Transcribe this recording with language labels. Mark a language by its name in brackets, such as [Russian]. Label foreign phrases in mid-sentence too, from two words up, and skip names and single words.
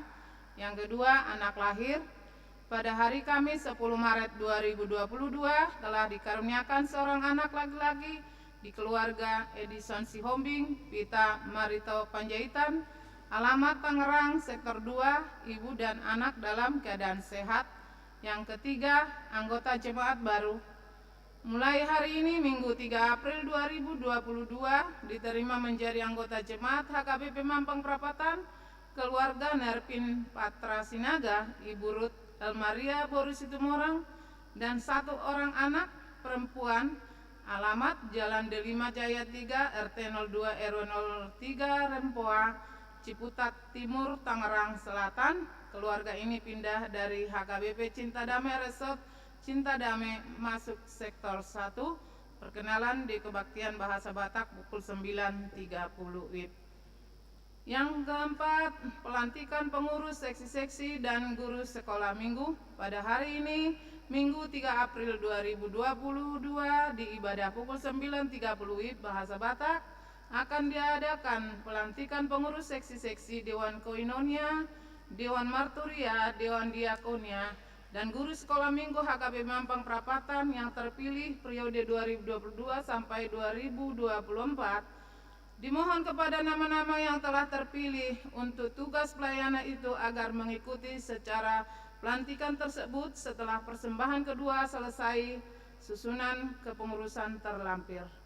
[Indonesian] Yang kedua, anak lahir. Pada hari Kamis 10 Maret 2022 telah dikaruniakan seorang anak laki-laki di keluarga Edison Sihombing, Pita Marito Panjaitan, alamat Tangerang, Sektor 2, ibu dan anak dalam keadaan sehat. Yang ketiga, anggota jemaat baru. Mulai hari ini Minggu 3 April 2022 diterima menjadi anggota jemaat HKBP Mampang Perapatan, keluarga Nerpin Patra Sinaga, Ibu Ruth Elmaria Boru Situmorang, dan satu orang anak perempuan. Alamat Jalan D5 Jaya 3 RT 02 RW 03 Rempoa, Ciputat Timur, Tangerang Selatan. Keluarga ini pindah dari HKBP Cinta Damai Resort Cinta Damai masuk Sektor 1. Perkenalan di Kebaktian Bahasa Batak pukul 9.30 WIB. Yang keempat, pelantikan pengurus seksi-seksi dan guru sekolah minggu. Pada hari ini Minggu 3 April 2022 di ibadah pukul 9.30 WIB Bahasa Batak akan diadakan pelantikan pengurus seksi-seksi Dewan Koinonia, Dewan Marturia, Dewan Diakonia, dan guru sekolah minggu HKB Mampang Perapatan yang terpilih periode 2022 sampai 2024. Dimohon kepada nama-nama yang telah terpilih untuk tugas pelayanan itu agar mengikuti secara pelantikan tersebut setelah persembahan kedua selesai susunan kepengurusan terlampir.